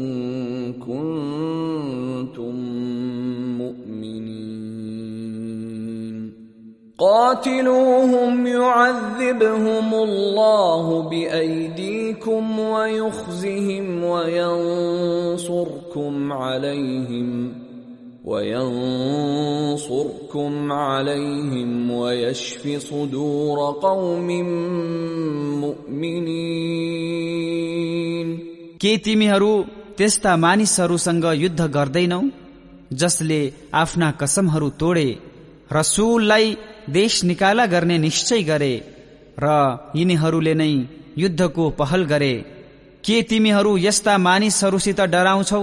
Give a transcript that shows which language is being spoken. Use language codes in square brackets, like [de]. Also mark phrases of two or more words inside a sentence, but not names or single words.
[ar] كنتم مؤمنين قاتلوهم يعذبهم الله بأيديكم ويخزهم وينصركم عليهم ويشف صدور قوم मुमिनीन। [ne] के तिमीहरू त्यस्ता मानिसहरूसँग युद्ध गर्दैनौ जसले आफ्ना कसमहरू तोडे, रसूललाई देश निकाला गर्ने निश्चय गरे र यिनीहरूले नै युद्धको पहल गरे? के तिमीहरू यस्ता मानिसहरूसित डराउँछौ?